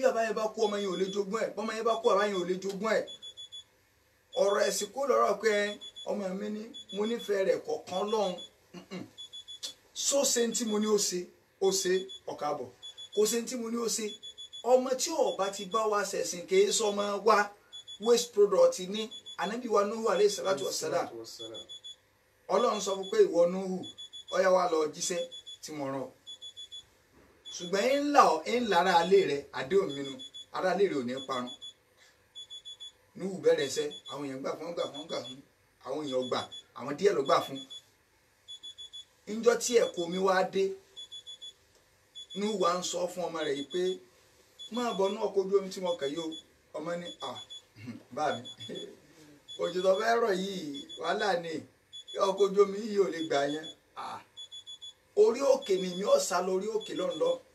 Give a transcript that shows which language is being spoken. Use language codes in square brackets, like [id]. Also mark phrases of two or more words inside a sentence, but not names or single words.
[yo] bàbá yẹn bá kú ọmọ yẹn ò lè jogún ẹ̀ bọ́mọ yẹn bá kú bàbá yẹn ò lè jogún ẹ̀ ọ̀rọ̀ ẹ̀sìn kó lọ́rọ̀ pé ọmọ mi ní mo nífẹ̀ẹ́ rẹ̀ kọ̀ọ̀kan lọ́hùn so ṣe tí mo ní ó ṣe ọ̀kàbọ̀ kò ṣe tí mo ní ó ṣe ọmọ tí ọba ti bá wa ṣẹ̀sìn kì í sọmọ wa [en] waste product [yo] ní ànábì wa Nuhu [ar] عليه الصلاة والسلام [yo] ọlọ́run sọ fún pé ìwọ Nuhu ọyá wa lọ jíṣẹ́ tí mo rán ṣùgbọ́n ń lára alẹ́ rẹ àdéhùn mi nu ara alẹ́ rẹ ò ní parun Nuhu bẹ̀rẹ̀ iṣẹ́ àwọn èèyàn gbà fún àwọn èèyàn gbà àwọn díẹ̀ ló gbà fún níjọ́ tí ẹ̀kọ́ mi wá dé Nuhu wa ń sọ fún ọmọ rẹ̀ yìí pé máa bọ̀ ní ọkọ̀ ojú omi tí mo kàn yìí o ọmọ ní bá mi òjò tó fẹ́ rọ̀ yìí wàhálà ni ọkọ̀ ojú omi yìí ò lè gbà yẹn orí òkè ni mi ò sá lọ orí òkè lọ́nlọ́